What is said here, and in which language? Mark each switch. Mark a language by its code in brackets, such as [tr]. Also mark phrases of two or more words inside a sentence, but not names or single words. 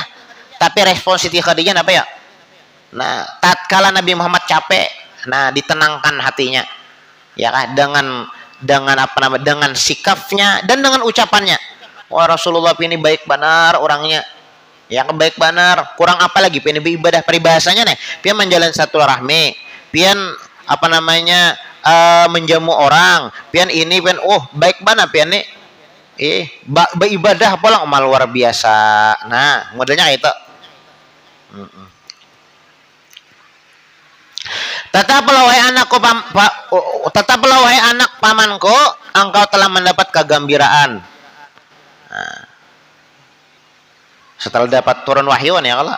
[id] Tapi respon Siti Khadijah apa ya? Nah, tatkala Nabi Muhammad capek, nah ditenangkan hatinya. Ya kan, dengan apa namanya? Dengan sikapnya dan dengan ucapannya. Wah, Rasulullah ini baik benar orangnya. Ya, baik benar. Kurang apa lagi? [bjn] Pian beribadah, peribahasanya nih. Pian menjalin satu rahmi. Pian apa namanya? Menjamu orang. Pian ini pian baik benar pian nih. [id] Beribadah pola amal luar biasa. Nah, modelnya itu. Tetaplah wahai anakku, tetaplah wahai anak pamanku, engkau telah mendapat kegembiraan. Nah, setelah dapat turun wahyu [ar] يا الله.